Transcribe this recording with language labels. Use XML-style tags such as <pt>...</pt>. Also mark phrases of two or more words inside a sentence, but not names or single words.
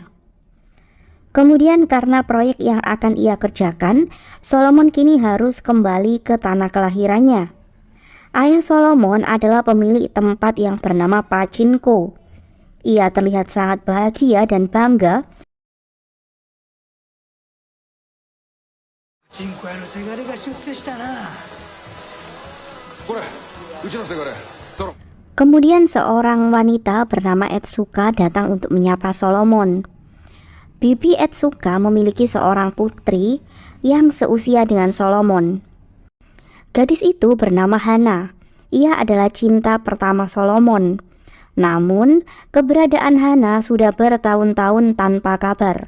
<id>Kemudian karena proyek yang akan ia kerjakan, Solomon kini harus kembali ke tanah kelahirannya. Ayah Solomon adalah pemilik tempat yang bernama Pachinko. Ia terlihat sangat bahagia dan bangga.</id> <ja>人口屋のせがれが出世したな。これうちのせがれソロ</ja> <id>Kemudian seorang wanita bernama Etsuka datang untuk menyapa Solomon. Bibi Etsuka memiliki seorang putri yang seusia dengan Solomon. Gadis itu bernama Hana. Ia adalah cinta pertama Solomon. Namun, keberadaan Hana sudah bertahun-tahun tanpa kabar.</id>